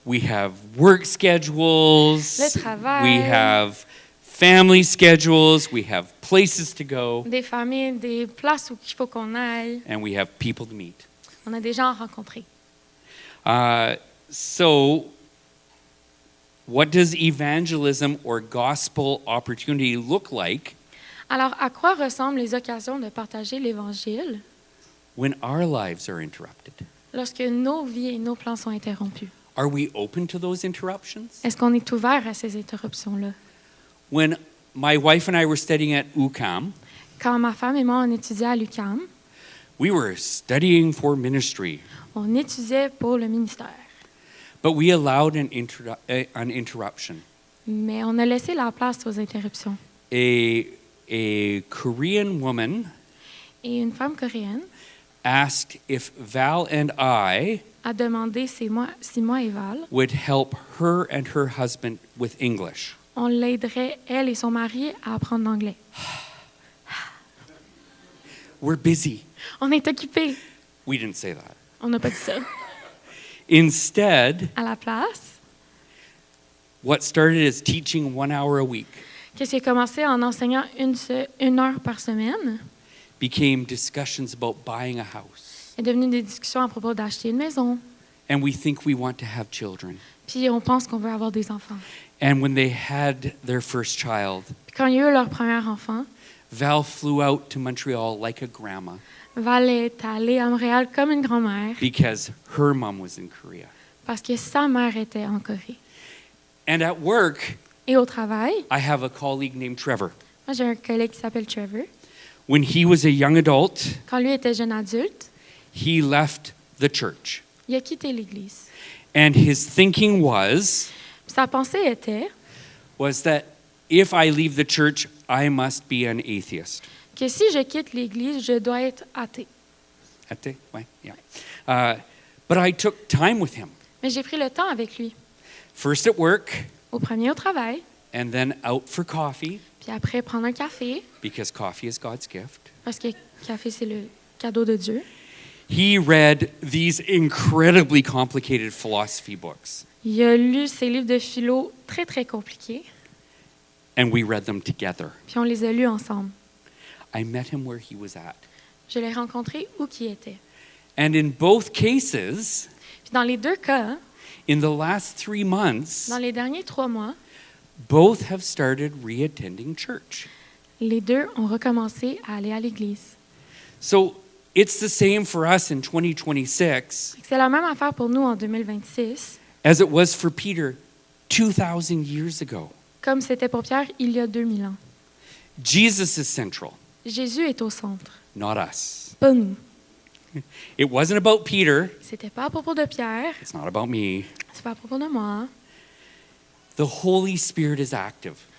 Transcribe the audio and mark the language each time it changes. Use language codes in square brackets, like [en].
[en] We have work schedules. [fr] Le travail. [en] We have family schedules. We have places to go. [fr] des familles, des places où il faut qu'on aille. [en] And we have people to meet. [fr] On a des gens à rencontrer. [en] So, what does evangelism or gospel opportunity look like [fr] Alors, à quoi ressemblent les occasions de partager l'Évangile [en] when our lives are interrupted? [fr] lorsque nos vies et nos plans sont interrompus? [en] Are we open to those interruptions? [fr] Est-ce qu'on est ouvert à ces interruptions-là? [en] When my wife and I were studying at UCAM, [fr] Quand ma femme et moi, on étudiait à l'UQAM, [en] we were studying for ministry, [fr] on étudiait pour le ministère. [en] but we allowed an interruption. [fr] Mais on a laissé la place aux interruptions. [en] A Korean woman [fr] Et une femme coréenne [en] asked if Val and I [fr] a demandé si moi et Val, [en] would help her and her husband with English. [fr] on l'aiderait, elle et son mari, à apprendre l'anglais. [en] We're busy. [fr] On est occupés. [en] We didn't say that. [fr] On n'a pas dit ça. [en] Instead, [fr] À la place, [en] what started as teaching 1 hour a week [fr] Qu'est-ce qui a commencé en enseignant une heure par semaine [en] became discussions about buying a house. [fr] est devenu des discussions à propos d'acheter une maison. [en] And we think we want to have children. [fr] Puis on pense qu'on veut avoir des enfants. [en] And when they had their first child, [fr] Puis quand il y a eu leur premier enfant, [en] Val flew out to Montreal like a grandma [fr] Val est allée à Montréal comme une grand-mère [en] because her mom was in Korea. [fr] parce que sa mère était en Corée. [en] And at work, [fr] Et au travail, [en] I have a colleague named Trevor. [fr] moi j'ai un collègue qui s'appelle Trevor. [en] When he was a young adult, [fr] Quand lui était jeune adulte, [en] he left the church. [fr] il a quitté l'Église. [en] And his thinking [fr] Puis sa pensée était [en] was that if I leave the church, I must be an atheist. [fr] que si je quitte l'Église, je dois être athée. Athée? Ouais, [en] yeah. But I took time with him. [fr] Mais j'ai pris le temps avec lui. [en] First at work, [fr] Au premier au travail, [en] and then out for coffee, [fr] puis après prendre un café, [en] because coffee is God's gift. [fr] parce que le café c'est le cadeau de Dieu. [en] He read these incredibly complicated philosophy books, [fr] Il a lu ces livres de philo très très compliqués, [en] and we read them together. [fr] puis on les a lus ensemble. [en] I met him where he was at. [fr] Je l'ai rencontré où qu'il était. [en] And in both cases, [fr] Puis dans les deux cas, [en] in the last 3 months, [fr] dans les derniers 3 mois, [en] both have started reattending church. [fr] les deux ont recommencé à aller à l'Église. [en] So it's the same for us in 2026 [fr] C'est la même affaire pour nous en 2026, [en] as it was for Peter 2,000 years ago. [fr] comme c'était pour Pierre il y a 2000 ans. [en] Jesus is central, [fr] Jésus est au centre, [en] not us. [fr] pas nous. [en] It wasn't about Peter. [fr] C'était pas à propos de Pierre, [en] It's not about me. [fr] c'est pas à propos de moi. [en] The Holy Spirit is active.